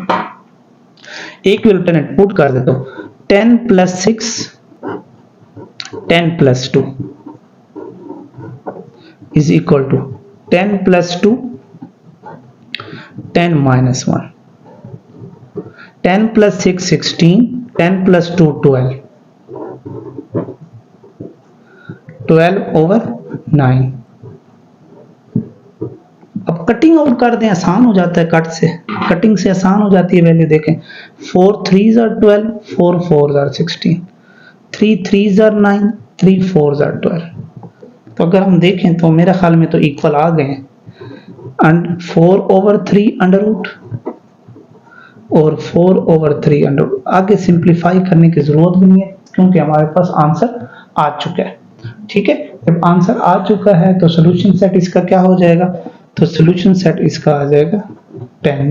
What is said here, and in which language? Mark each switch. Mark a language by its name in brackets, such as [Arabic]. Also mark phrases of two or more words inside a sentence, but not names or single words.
[Urdu] ایک بھی [English] alternate put [Urdu] کر دیتا ہوں, [English] 10 plus 6 10 plus 2 is equal to 10 plus 2 10 minus 1, 10 plus 6 16, 10 plus 2 12, 12 over 9. [Urdu] اب [English] cutting out [Urdu] کر دیں، آسان ہو جاتا ہے، کٹ سے کٹنگ سے آسان ہو جاتی ہے ویلیو. [English] देखें, 4 3s are 12, 4 4s are 16, 3 3s are 9, 3 4s are 12। [Urdu] تو اگر ہم دیکھیں تو میرے خیال میں تو ایکول آ گئے ہیں. [English] and 4 over 3 under root और 4 over 3 under root। [Urdu] آگے سمپلیفائی کرنے کی ضرورت بھی نہیں ہے کیونکہ ہمارے پاس آنسر آ چکا ہے. ٹھیک ہے، جب آنسر آ چکا ہے تو [English] solution set [Urdu] اس کا کیا ہو جائے گا، تو [English] solution set [Urdu] اس کا آ جائے گا 10.